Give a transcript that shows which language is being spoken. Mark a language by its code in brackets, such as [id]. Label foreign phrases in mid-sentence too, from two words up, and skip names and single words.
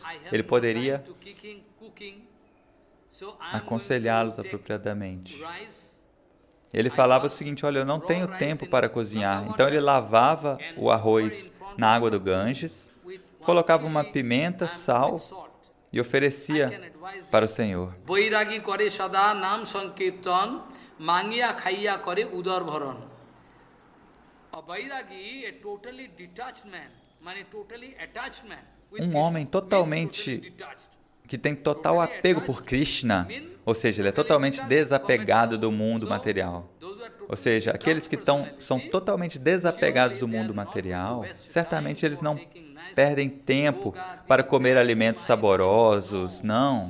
[pt] Ele poderia aconselhá-los apropriadamente. Ele falava o seguinte, olha, eu não tenho tempo para cozinhar. Então, ele lavava o arroz na água do Ganges, colocava uma pimenta, sal, e oferecia para o Senhor. [bn] বৈরাগী করে সদা নাম সংকীর্তন, মাঙ্গিয়া খাইয়া করে উদর ভরণ. [en] A vairagi, a totally detached man, totally attached man. [pt] Um homem totalmente, que tem total apego por Krishna, ou seja, ele é totalmente desapegado do mundo material. Ou seja, aqueles que são totalmente desapegados do mundo material, certamente eles não perdem tempo para comer alimentos saborosos, não.